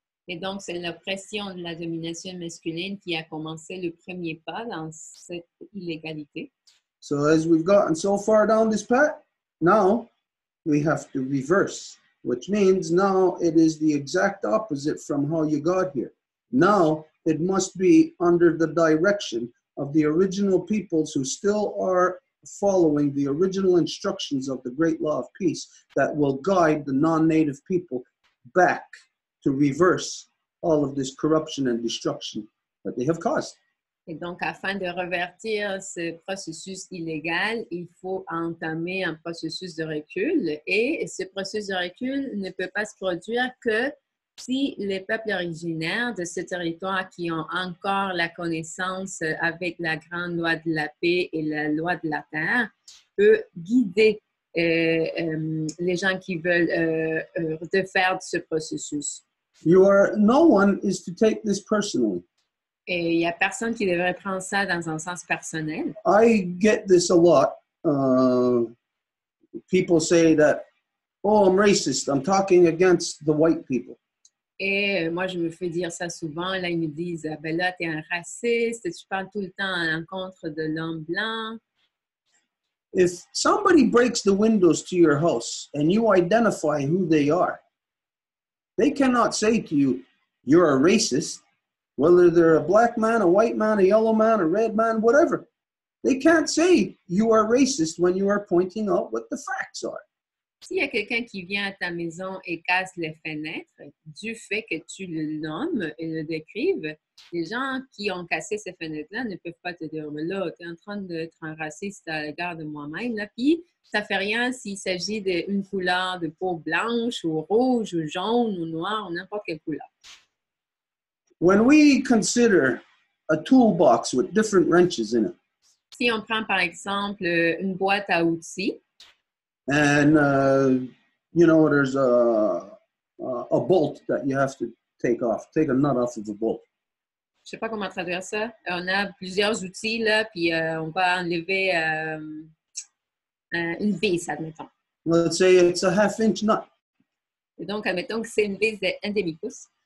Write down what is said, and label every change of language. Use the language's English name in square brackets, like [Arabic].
[French] Et donc, c'est l'oppression de la domination masculine qui a commencé le premier pas dans cette illégalité. [English] So as we've gotten so far down this path, now we have to reverse, which means now it is the exact opposite from how you got here. Now it must be under the direction of the original peoples who still are following the original instructions of the Great Law of Peace that will guide the non-native people back to reverse all of this corruption and destruction that they have caused. [French] Et donc, afin de revertir ce processus illégal, il faut entamer un processus de recul. Et ce processus de recul ne peut pas se produire que si les peuples originaires de ce territoire qui ont encore la connaissance avec la grande loi de la paix et la loi de la terre peut guider les gens qui veulent de faire ce processus. [English] No one is to take this personally. [French] Et il n'y a personne qui devrait prendre ça dans un sens personnel. [English] I get this a lot. People say that, oh, I'm racist. I'm talking against the white people. [French] Et moi, je me fais dire ça souvent. Là, ils me disent, ben là, tu es un raciste, tu parles tout le temps à l'encontre de l'homme blanc. [English] If somebody breaks the windows to your house and you identify who they are, they cannot say to you, you're a racist, whether they're a black man, a white man, a yellow man, a red man, whatever. They can't say you are racist when you are pointing out what the facts are. [French] S'il y a quelqu'un qui vient à ta maison et casse les fenêtres, du fait que tu le nommes et le décrives, les gens qui ont cassé ces fenêtres-là ne peuvent pas te dire, mais là, tu es en train d'être un raciste à l'égard de moi-même, là, puis ça fait rien s'il s'agit d'une couleur de peau blanche ou rouge ou jaune ou noire ou n'importe quelle couleur. [English] When we consider a toolbox with different wrenches in it, [French] Si on prend par exemple une boîte à outils, [English] and there's a bolt that you have to take a nut off of a bolt. [French] je sais pas comment traduire ça. On a plusieurs outils là, puis on va enlever une vis, admettons. [English] Let's say it's a half-inch nut. [French] Et donc, admettons que c'est une vis de 1 demi-pouce.